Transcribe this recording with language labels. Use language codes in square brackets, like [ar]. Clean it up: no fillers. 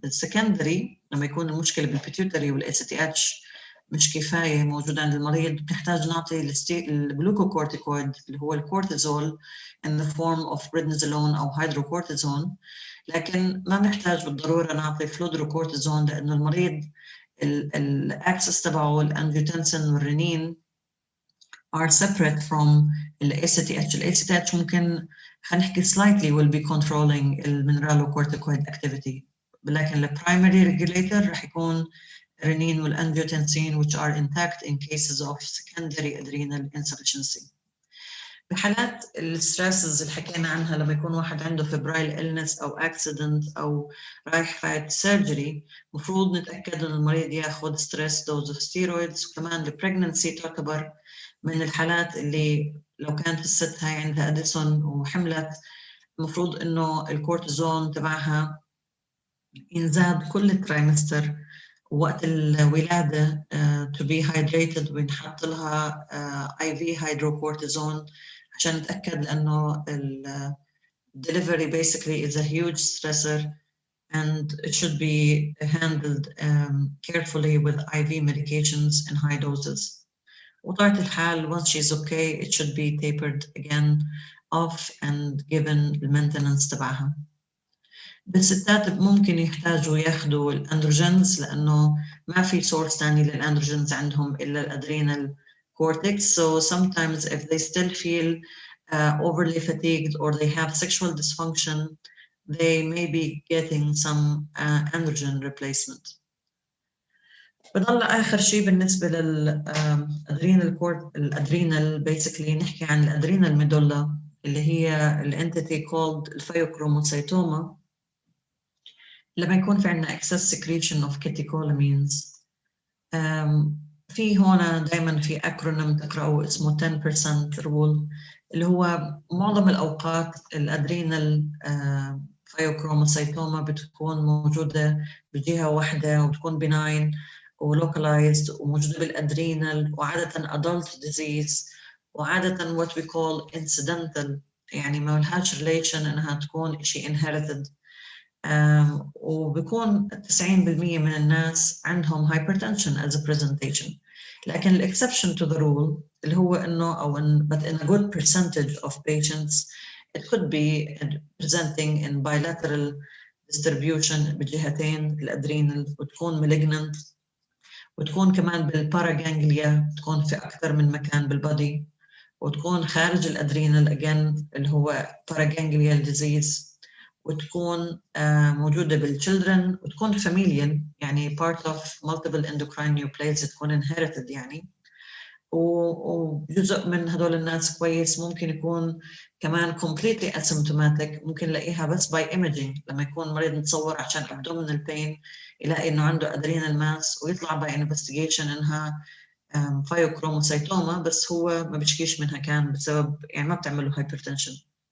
[ar] السكندري لما يكون المشكله بالبيتيوتري والاي سي تي اتش مش كفايه موجوده عند المريض، بنحتاج نعطي الجلوكوكورتيكويد اللي هو الكورتيزول [en] in the form of prednisolone [ar] او هيدروكورتيزون. لكن ما بنحتاج بالضروره نعطي فلودروكورتيزون، لانه المريض الاكسس تبعه الانجيوتنسين والرنين [en] are separate from [ar] ال ACTH. [en] ال ACTH [ar] ممكن هنحكي [en] slightly will be controlling mineralocorticoid activity، لكن ال primary regulator [ar] رح يكون [en] renin وال angiotensin which are intact in cases of secondary adrenal insufficiency. [ar] بحالات الستريسز اللي حكينا عنها، لما يكون واحد عنده [en] febrile illness [ar] أو accident أو رايح فايت surgery، مفروض نتأكد إن المريض ياخد [en] stress dose of steroids. [ar] وكمان ال pregnancy تعتبر من الحالات اللي لو كانت الست هاي عندها أديسون وحملت، المفروض إنه الكورتيزون تبعها ينزاد كل ترايمستر وقت الولادة [en] to be hydrated، [ar] وينحط لها IV hydrocortisone عشان نتأكد لأنه [en] delivery basically is a huge stressor and it should be handled carefully with IV medications in high doses. [ar] وطبيعة الحال [en] once she's okay it should be tapered again off and given the maintenance [ar] تبعها. بالستات ممكن يحتاجوا ياخدوا الاندروجينز لأنه ما في source تاني للاندروجينز عندهم إلا الادرينال cortex. [en] So sometimes if they still feel overly fatigued or they have sexual dysfunction, they may be getting some androgen replacement. [ar] بضل آخر شيء بالنسبة للأدرينال الأدرينال basically نحكي عن الأدرينال ميدولا اللي هي الانتيتي called الفيوكروموسيتوما. لما يكون في عندنا excess secretion of catecholamines، في هنا دائما في أكرونيم تقرأه اسمه 10% rule، اللي هو معظم الأوقات الأدرينال فيوكروموسيتوما بتكون موجودة بجهة واحدة وبتكون benign ولوكالايزد وموجودة بالأدرينال، وعادة [en] adult disease، [ar] وعادة [en] what we call incidental، [ar] يعني ما لهاش relation إنها تكون شيء inherited. وبيكون 90% من الناس عندهم [en] hypertension as a presentation. لكن ال exception to the rule [ar] اللي هو إنه [en] but in a good percentage of patients it could be presenting in bilateral distribution [ar] بجهتين الأدرينال، وتكون [en] malignant، [ar] وتكون كمان بالباراجانجليا، تكون في أكثر من مكان بالبادي، وتكون خارج الأدرينال again اللي هو paraganglial disease، وتكون موجودة بالchildren، وتكون familial يعني [en] part of multiple endocrine neoplasias، [ar] تكون inherited يعني. وجزء من هدول الناس كويس ممكن يكون كمان [en] completely asymptomatic، [ar] ممكن نلاقيها بس by imaging لما يكون مريض متصور عشان [en] abdominal pain [ar] يلاقي إنه عنده adrenal mass، ويطلع [en] by investigation [ar] إنها فيوكروموسيتوما، بس هو ما بيشكيش منها كان بسبب يعني ما بتعمله hypertension.